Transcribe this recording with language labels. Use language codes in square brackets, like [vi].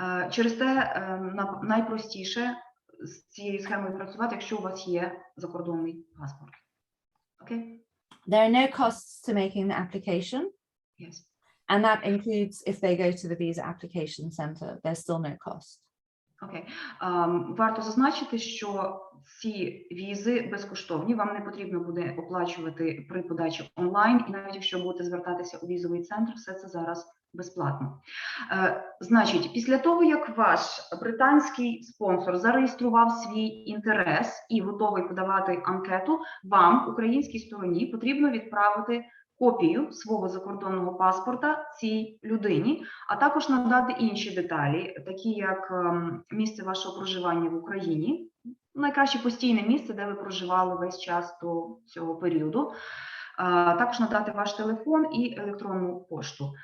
[uk] Через те найпростіше з цією схемою працювати, якщо у вас є закордонний паспорт. Окей? [en] There are no costs to making the application. Yes. And that includes if they go to the visa application center, there's still no cost. [uk] Окей. Варто зазначити, що ці візи безкоштовні, вам не потрібно буде оплачувати при подачі онлайн, і навіть якщо будете звертатися у візовий центр, все це зараз безплатно. Значить, після того, як ваш британський спонсор зареєстрував свій інтерес і готовий подавати анкету, вам, українській стороні, потрібно відправити копію свого закордонного паспорта цій людині, а також надати інші деталі, такі як місце вашого проживання в Україні, найкраще постійне місце, де ви проживали весь час до цього періоду, також надати ваш телефон і електронну пошту.